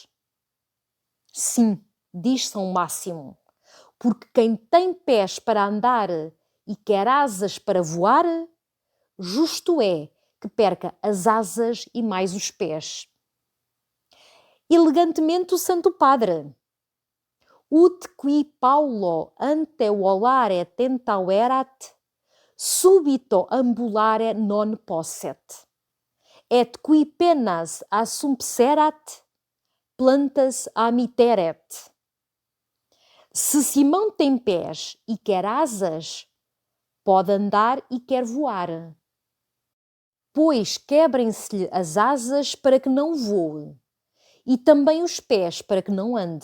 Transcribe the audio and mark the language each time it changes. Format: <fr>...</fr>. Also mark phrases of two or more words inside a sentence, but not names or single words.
<pt>Sim, diz São Máximo, porque quem tem pés para andar e quer asas para voar, justo é que perca as asas e mais os pés. Elegantemente o Santo Padre.</pt> <la>Ut qui Paulo ante volare tentauerat, subito ambulare non posset. Et qui penas assumpserat, plantas amiteret.</la> <pt>Se Simão tem pés e quer asas, pode andar e quer voar. Pois quebrem-se-lhe as asas para que não voe, e também os pés para que não ande.</pt>